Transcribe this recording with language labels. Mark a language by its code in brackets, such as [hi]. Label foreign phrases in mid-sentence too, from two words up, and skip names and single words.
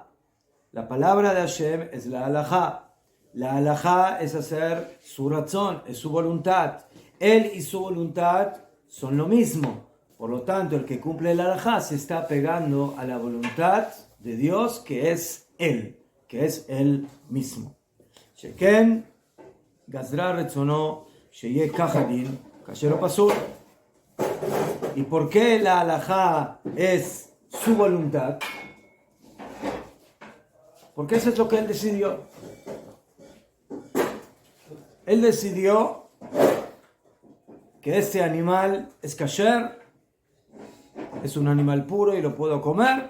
[es] La palabra de Hashem es la halajá. La halajá es hacer su razón, es su voluntad. Él y su voluntad son lo mismo. Por lo tanto, el que cumple la halajá se está pegando a la voluntad de Dios, que es Él, que es Él mismo. [he] שכן גזרה רצונו שיהא כהדין כשר פסול. [es] ¿Y por qué la halajá es su voluntad? Porque eso es lo que Él decidió. Él decidió que este animal es kasher, es un animal puro y lo puedo comer.